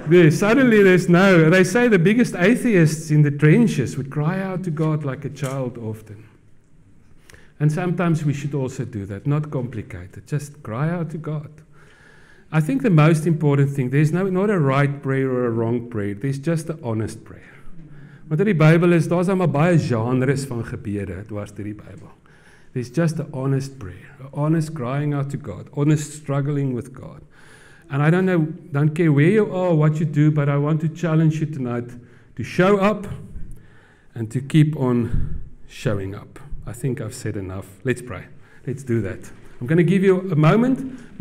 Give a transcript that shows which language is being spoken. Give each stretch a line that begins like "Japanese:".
English: Suddenly they say the biggest atheists in the trenches would cry out to God like a child often. And sometimes we should also do that, not complicated, just cry out to God. I think the most important thing, there's not a right prayer or a wrong prayer, there's just an honest prayer.
Afrikaans: Want in die Bybel daar's maar baie genres van gebede dwars deur die Bybel.
English: There's just an honest prayer, an honest crying out to God, honest struggling with God. And I don't care where you are, what you do, but I want to challenge you tonight to show up and to keep on showing up. I think I've said enough. Let's pray. Let's do that. I'm going to give you a moment.